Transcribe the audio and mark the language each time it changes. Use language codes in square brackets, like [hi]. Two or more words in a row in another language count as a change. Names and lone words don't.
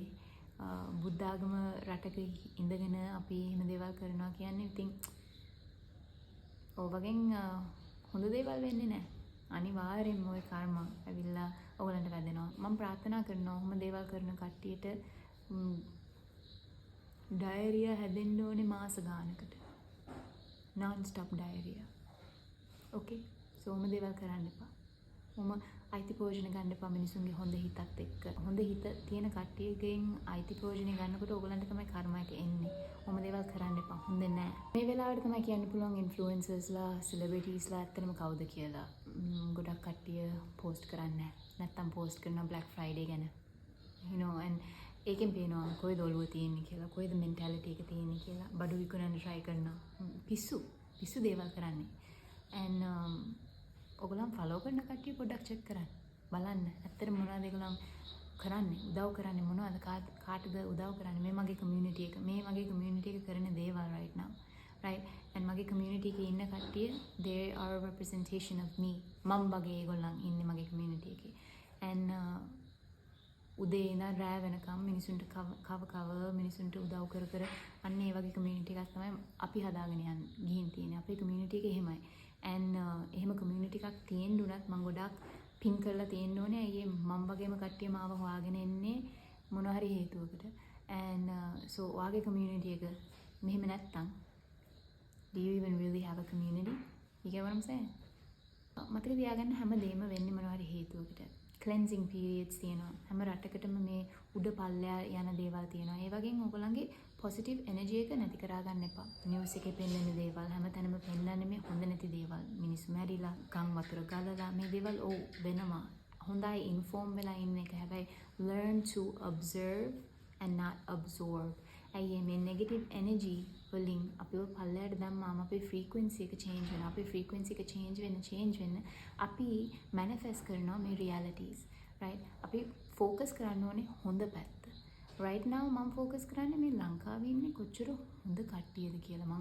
[si] බුද්ධ ආගම රටක ඉඳගෙන අපි එහෙම දේවල් කරනවා කියන්නේ ඉතින් ඔයගෙන් හොඳ දේවල් වෙන්නේ නැහැ. අනිවාර්යෙන්ම ওই කර්ම ඇවිල්ලා ඔයගලන්ට වැදෙනවා. මම ප්‍රාර්ථනා කරනවා ඔහොම දේවල් කරන කට්ටියට ඩයරියා හැදෙන්න ඕනේ මාස ගානකට. [en] non stop diarrhea. okay? [si] so ඔහොම දේවල් කරන්න එපා. ඔහොම අයිති ප්‍රයෝජන ගන්න එපා මිනිසුන්ගේ හොඳ හිතත් එක්ක. හොඳ හිත තියෙන කට්ටියගෙන් අයිති ප්‍රයෝජන ගන්නකොට ඕගලන්ට තමයි කර්ම එක එන්නේ. ඔහොම දේවල් කරන්න එපා. හොඳ නෑ. මේ වෙලාවට තමයි කියන්න පුළුවන් ඉන්ෆ්ලුවෙන්සර්ස්ලා, සෙලිබ්‍රිටිස්ලා ඇත්තටම කවුද කියලා. ගොඩක් කට්ටිය පෝස්ට් කරන්නේ නැත්තම් පෝස්ට් කරනවා Black Friday ගැන. [en] you know and [si] ඒකෙන් පේනවා කොයිද ඔළුව තියෙන්නේ කියලා, කොයිද මෙන්ටැලිටි එක තියෙන්නේ කියලා. බඩු විකුණන්න try කරනවා. පිස්සු දේවල් කරන්නේ. and ඔයගොල්ලන් ෆලෝ කරන කට්ටිය පොඩ්ඩක් චෙක් කරන්න. බලන්න ඇත්තට මොනවද ඒගොල්ලන් කරන්නේ? උදව් කරන්නේ මොනවද? කාටද උදව් කරන්නේ? මේ මගේ කමියුනිටි එක. මේ මගේ කමියුනිටි එක කරන දේවල් [en] right now. right? and [si] මගේ කමියුනිටි එකේ ඉන්න කට්ටිය [en] they are a representation of me. [si] මම වගේ ඒගොල්ලන් ඉන්නේ මගේ කමියුනිටි එකේ. and උදේ ඉඳන් රෑ වෙනකම් මිනිසුන්ට කව මිනිසුන්ට උදව් කර අන්න ඒ වගේ කමියුනිටි එකක් තමයි අපි හදාගෙන ගිහින් තියෙන්නේ. අපේ කමියුනිටි එක එහෙමයි. and එහෙම කමියුනිටි එකක් තියෙන්න උනත් මම ගොඩක් පින් කරලා තියෙන්න ඕනේ. අයියේ මම වගේම කට්ටිය මාව හොයාගෙන එන්නේ මොන හරි හේතුවකට. [en] and so [si] ඔයාගේ කමියුනිටි එක මෙහෙම නැත්තම් [en] do you even really have a community? you get what I'm saying? [si] මතක තියාගන්න හැමදේම වෙන්නේ මොන හරි හේතුවකට. [en] cleansing periods [si] තියෙනවා. හැම රටකටම මේ උඩ පල්ලෙහා යන දේවල් තියෙනවා. ඒ වගේම ඔයගොල්ලන්ගේ [en] positive energy [si] එක නැති කරා ගන්න එපා. news එකේ පෙන්නන දේවල් හැමතැනම පෙන්නන්නේ මේ හොඳ නැති දේවල්. මිනිස්සු මැරිලා, ගම් වතුර ගලලා මේ දේවල් වෙනවා. හොඳයි inform වෙලා ඉන්න එක. හැබැයි [en] learn to observe and not absorb. [si] අයියේ මේ [en] negative energy [si] වලින් අපිව පල්ලෙහාට දැම්මාම අපේ frequency එක change වෙනවා. අපේ frequency එක change වෙන්න අපි manifest කරනවා මේ [en] realities. right? [si] අපි focus කරන්න ඕනේ හොඳ පැත්ත. [en] right now [si] මම focus කරන්නේ මේ ලංකාවේ ඉන්නේ කොච්චර හොඳ කට්ටියද කියලා.